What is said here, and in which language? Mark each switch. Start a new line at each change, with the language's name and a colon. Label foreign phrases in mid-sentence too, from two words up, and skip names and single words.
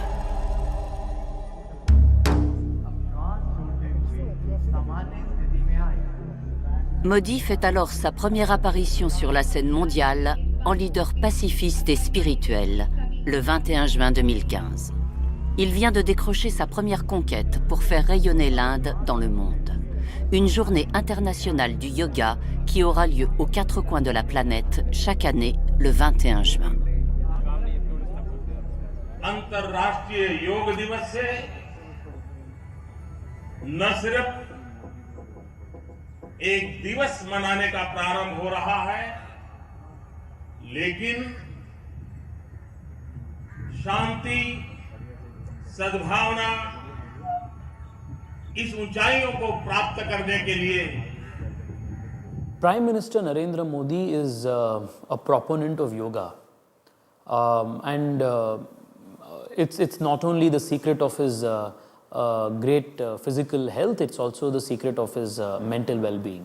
French: Modi fait alors sa première apparition sur la scène mondiale en leader pacifiste et spirituel, le 21 juin 2015. Il vient de décrocher sa première conquête pour faire rayonner l'Inde dans le monde. Une journée internationale du yoga qui aura lieu aux quatre coins de la planète chaque année le 21 juin.
Hindi: अंतर्राष्ट्रीय योग दिवस से न सिर्फ एक दिवस मनाने का प्रारंभ हो रहा है, लेकिन शांति, सद्भावना, इस ऊंचाइयों को प्राप्त करने के लिए
English: Prime Minister Narendra Modi is a proponent of yoga, and it's not only the secret of his great physical health, it's also the secret of his mental well-being.